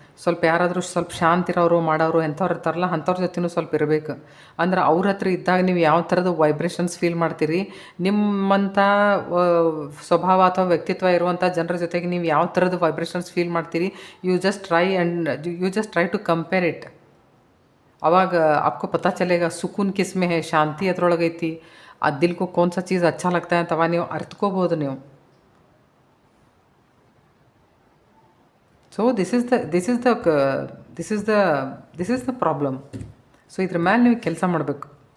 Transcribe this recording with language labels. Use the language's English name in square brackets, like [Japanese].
[Kannada] ಸ್ವಲ್ಪ ಯಾರಾದರೂ ಸ್ವಲ್ಪ ಶಾಂತ ಇರೋರು ಮಾಡೋರು ಎಂಥವ್ರು ಇರ್ತಾರಲ್ಲ, ಅಂಥವ್ರ ಜೊತೆನೂ ಸ್ವಲ್ಪ ಇರಬೇಕು. ಅಂದ್ರೆ ಅವ್ರ ಹತ್ರ ಇದ್ದಾಗ ನೀವು ಯಾವ ಥರದ ವೈಬ್ರೇಷನ್ಸ್ ಫೀಲ್ ಮಾಡ್ತೀರಿ, ನಿಮ್ಮಂಥ ಸ್ವಭಾವ ಅಥವಾ ವ್ಯಕ್ತಿತ್ವ ಇರುವಂಥ ಜನರ ಜೊತೆಗೆ ನೀವು ಯಾವ ಥರದ ವೈಬ್ರೇಷನ್ಸ್ ಫೀಲ್ ಮಾಡ್ತೀರಿ, [English] You just try to compare it. [Kannada] ಅವಾಗ [Hindi] आपको पता चलेगा सुकून किस में है, [Kannada] ಶಾಂತಿ ಅದ್ರೊಳಗೆ ಐತಿ. [Hindi] ಆ ದಿಲ್ ಕೋ ಕೌನ್ ಸಾ ಚೀಸ್ ಅಚ್ಚಾ ಲಗ್ತಾ है [Kannada] ಅಂತವ ನೀವು ಅರ್ಥಕೋಬೋದು ನೀವು. [English] So this is the problem. [Kannada] So ಇದ್ರ ಮ್ಯಾಲೆ ನೀವು ಕೆಲಸ ಮಾಡಬೇಕು.